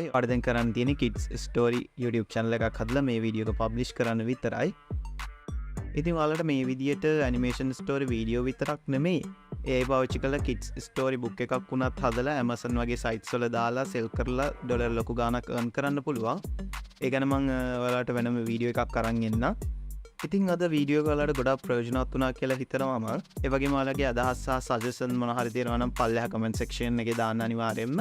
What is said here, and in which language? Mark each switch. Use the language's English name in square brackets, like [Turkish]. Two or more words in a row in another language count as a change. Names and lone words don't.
[Sinhala] ඔයාලට දැන් කරන්න තියෙන්නේ [English] kids story YouTube channel [Sinhala] එකක් හදලා මේ වීඩියෝ එක publish කරන්න විතරයි. ඉතින් ඔයාලට මේ විදියට [English] animation story [Sinhala] වීඩියෝ විතරක් නෙමෙයි ඒ පාවිච්චි කරලා [English] kids story book [Sinhala] එකක් වුණත් හදලා Amazon වගේ sites වල දාලා sell කරලා ඩොලර් ලොකු ගාණක් earn කරන්න පුළුවන්. ඒ ගැන මම ඔයාලට වෙනම වීඩියෝ එකක් අරන් එන්නම්. ඉතින් අද වීඩියෝ එක ඔයාලට ගොඩාක් ප්‍රයෝජනවත් වුණා කියලා හිතනවා මම. ඒ වගේම ඔයාලගේ අදහස් සහ සජෙෂන් මොන හරි තියෙනවා නම් පල්ලෙහා [English] comment section [Sinhala] එකේ දාන්න අනිවාර්යෙන්ම.